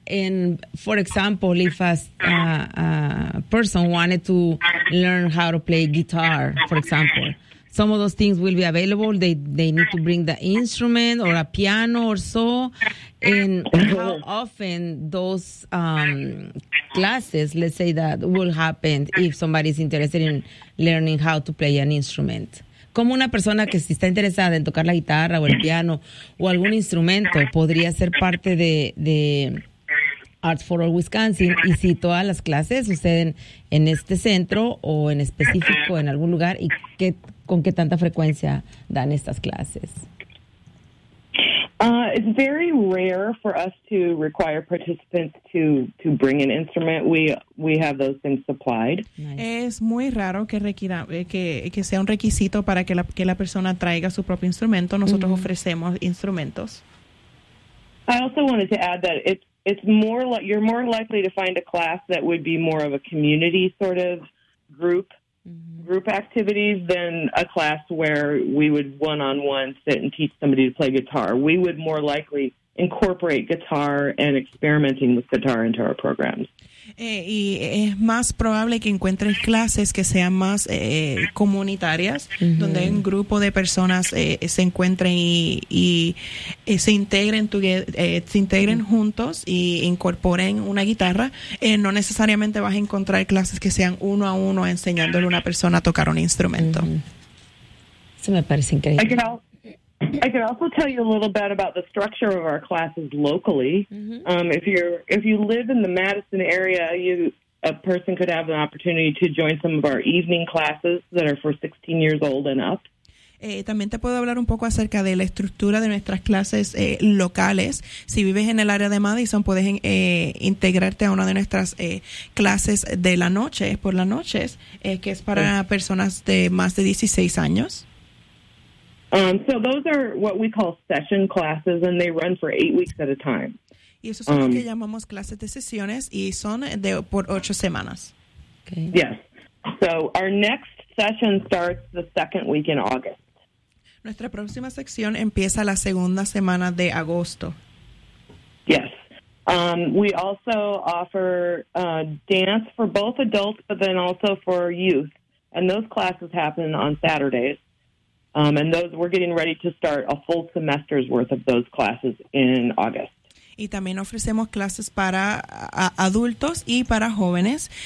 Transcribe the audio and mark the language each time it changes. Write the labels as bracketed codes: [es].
[en] And for example, if a person wanted to learn how to play guitar, for example, some of those things will be available. They need to bring the instrument or a piano or so. And how often those classes, let's say, that will happen if somebody is interested in learning how to play an instrument? [es] ¿Cómo una persona que si está interesada en tocar la guitarra o el piano o algún instrumento podría ser parte de Arts for All Wisconsin? Y si todas las clases suceden en este centro o en específico en algún lugar, ¿y qué, con qué tanta frecuencia dan estas clases? [en] It's very rare for us to require participants to bring an instrument. We have those things supplied. Nice. [es] Es muy raro que requiera que sea un requisito para que la persona traiga su propio instrumento. Nosotros mm-hmm. ofrecemos instrumentos. [en] I also wanted to add that it's more like you're more likely to find a class that would be more of a community sort of group activities than a class where we would one-on-one sit and teach somebody to play guitar. We would more likely incorporate guitar and experimenting with guitar into our programs. [es] Y es más probable que encuentres clases que sean más comunitarias, mm-hmm. donde un grupo de personas se encuentren y se integren juntos y incorporen una guitarra. No necesariamente vas a encontrar clases que sean uno a uno enseñándole a una persona a tocar un instrumento. Mm-hmm. Eso me parece increíble. [en] I can also tell you a little bit about the structure of our classes locally. Mm-hmm. If you live in the Madison area, a person could have an opportunity to join some of our evening classes that are for 16 years old and up. [es] También te puedo hablar un poco acerca de la estructura de nuestras clases locales. Si vives en el área de Madison, puedes integrarte a una de nuestras clases de la noche, por las noches, que es para personas de más de 16 años. [en] So those are what we call session classes, and they run for 8 weeks at a time. [es] Y eso es lo que llamamos clases de sesiones, y son por 8 semanas. [en] Okay. Yes. So our next session starts the second week in August. [es] Nuestra próxima sección empieza la segunda semana de agosto. [en] Yes. We also offer dance for both adults, but then also for youth. And those classes happen on Saturdays. And those, we're getting ready to start a full semester's worth of those classes in August. [es] Y también ofrecemos clases para adultos y para jóvenes.